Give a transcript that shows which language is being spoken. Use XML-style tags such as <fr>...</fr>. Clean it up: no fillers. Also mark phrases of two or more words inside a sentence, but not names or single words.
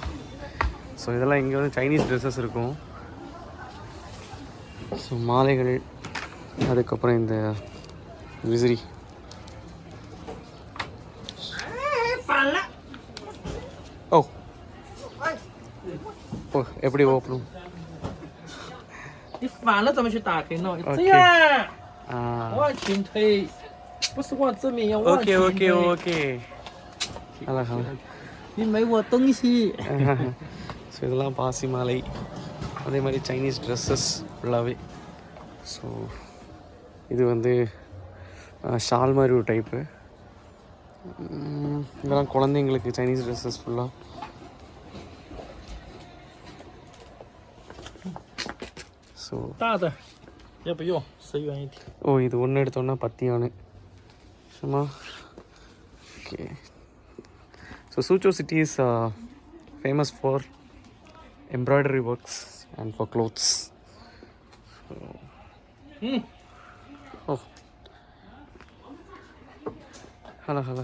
<ta>ஸோ இதெல்லாம் இங்கே வந்து</ta> <en>Chinese dresses</en> <ta>இருக்கும். ஸோ மாலைகள், அதுக்கப்புறம் இந்த விசிறி. ஓ ஓ எப்படி ஓப்பனும்?</ta> <zh>你反了怎么去打开呢？这样，往前推，不是往这面，要往前推。</zh> <ta>ஓகே. அழகா.</ta> <zh>你没我东西。</zh> <ta>ஸோ இதெல்லாம் பாசி மாலை, அதே மாதிரி</ta> <en>Chinese dresses</en> <ta>ஃபுல்லாகவே. ஸோ இது வந்து ஷால் மாதிரி ஒரு டைப்பு. இதெல்லாம் குழந்தைங்களுக்கு</ta> <en>Chinese dresses</en> <ta>ஃபுல்லாக. ஸோ</ta> <zh>大的，要不用，10元一条。</zh> <ta>ஓ இது ஒன்று எடுத்தோன்னா 10 யானு சும்மா. ஓகே.</ta> <en>So Suzhou city is famous for embroidery works and for clothes.</en> <ta>ஓ ஹலோ.</ta>